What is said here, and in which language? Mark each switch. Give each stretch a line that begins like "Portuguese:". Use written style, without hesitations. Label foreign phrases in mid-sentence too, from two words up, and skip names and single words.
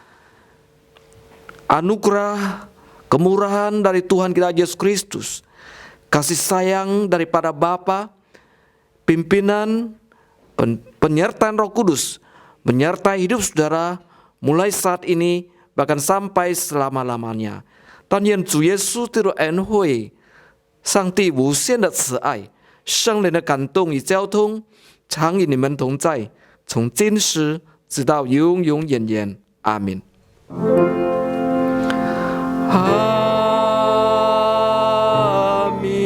Indonesian: Anugerah, kemurahan dari Tuhan kita Yesus Kristus, kasih sayang daripada Bapa, pimpinan, penyertaan Roh Kudus, menyertai hidup saudara mulai saat ini bahkan sampai selama-lamanya.
Chinese: 但愿主耶稣基督的恩惠、上帝无限的慈爱、圣灵的感动与交通，常与你们同在，从今时直到永永远远。阿门。阿门。